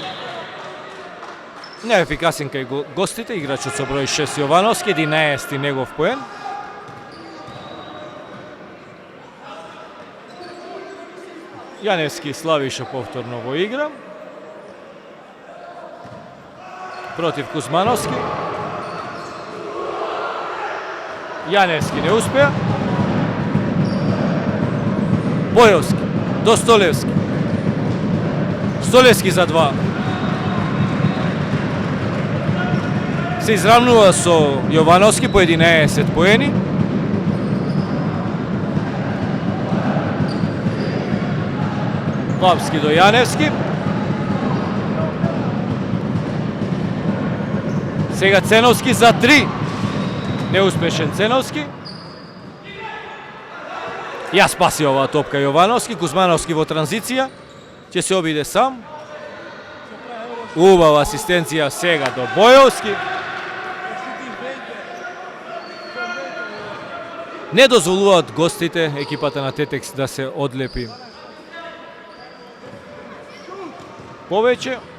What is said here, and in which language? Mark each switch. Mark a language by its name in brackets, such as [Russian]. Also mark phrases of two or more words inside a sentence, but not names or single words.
[Macedonian] Неефикасен кај гостите, играчот со број 6 Јовановски, 11 негов поен. Јаневски Славиша повторно во игра. против Кузмановски. Јаневски не успија. Bojovski do Stolevski. Столевски за 2. Се изравнува со Јовановски по 11 поени. Babski do Janevski. Сега Ценовски за 3. Неуспешен Ценовски. Ја спаси ова топка Јовановски. Кузмановски во транзиција. Ќе се обиде сам. Убава асистенција сега до Бојовски. Не дозволуваат гостите, екипата на Тетекс, да се одлепи повеќе.